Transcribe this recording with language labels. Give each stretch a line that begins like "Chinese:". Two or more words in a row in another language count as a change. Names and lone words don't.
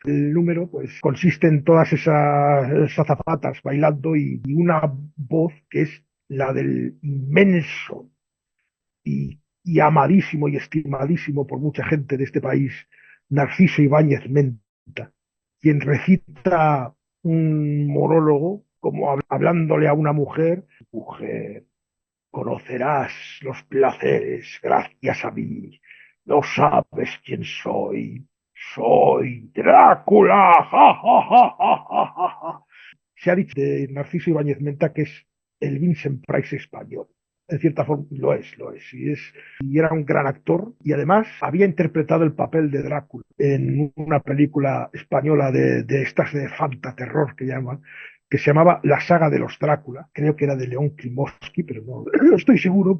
Spanish: El número, pues, consiste en todas esas azafatas bailando y una voz que es la del inmenso y amadísimo y estimadísimo por mucha gente de este país, Narciso Ibáñez Menta, quien recita un monólogo como hablándole a una mujer, mujer. Conocerás los placeres gracias a mí. No sabes quién soy. Soy Drácula. ¡Ja, ja, ja, ja, ja, ja, ja! Se ha dicho de Narciso Ibáñez Menta que es el Vincent Price español. En cierta forma lo es. Y era un gran actor y además había interpretado el papel de Drácula en una película española de estas de fantaterror que llaman, que se llamaba La saga de los Drácula, creo que era de León Klimovsky, pero no estoy seguro.